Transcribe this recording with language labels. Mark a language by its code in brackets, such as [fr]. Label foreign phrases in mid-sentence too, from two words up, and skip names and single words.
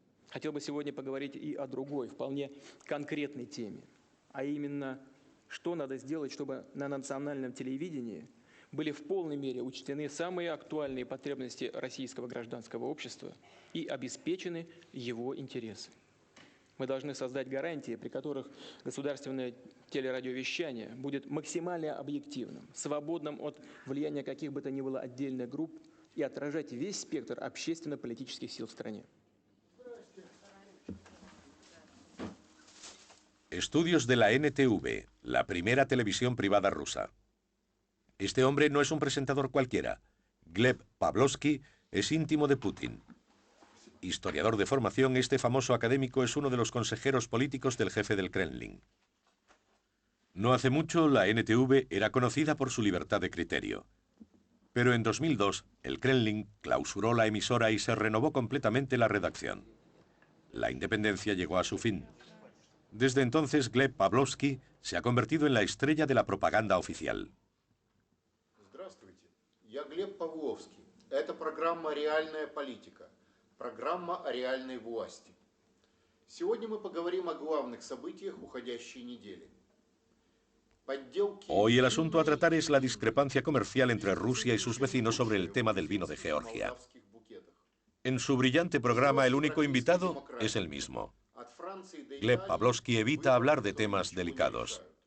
[ru] Хотел бы сегодня поговорить и о другой, вполне конкретной теме, а именно, что надо сделать, чтобы на национальном телевидении были в полной мере учтены самые актуальные потребности российского гражданского общества и обеспечены его интересы. Мы должны создать гарантии, при которых государственное телерадиовещание будет максимально объективным, свободным от влияния каких бы то ни было отдельных групп и отражать весь спектр общественно-политических сил в стране. [es] Estudios de la NTV, la primera televisión privada rusa. Este hombre no es un presentador cualquiera. Gleb Pavlovsky es íntimo de Putin. Historiador de formación, este famoso académico es uno de los consejeros políticos del jefe del Kremlin. No hace mucho, la NTV era conocida por su libertad de criterio. Pero en 2002, el Kremlin clausuró la emisora y se renovó completamente la redacción. La independencia llegó a su fin. Desde entonces, Gleb Pavlovsky se ha convertido en la estrella de la propaganda oficial. [ru] Здравствуйте, я Глеб Павловский. Это программа «Реальная политика», программа о реальной власти. Сегодня мы поговорим о главных событиях уходящей недели. [es] Hoy el asunto a tratar es la discrepancia comercial entre Rusia y sus vecinos sobre el tema del vino de Georgia. En su brillante programa, el único invitado es el mismo. Gleb Pavlovsky evita hablar de temas delicados.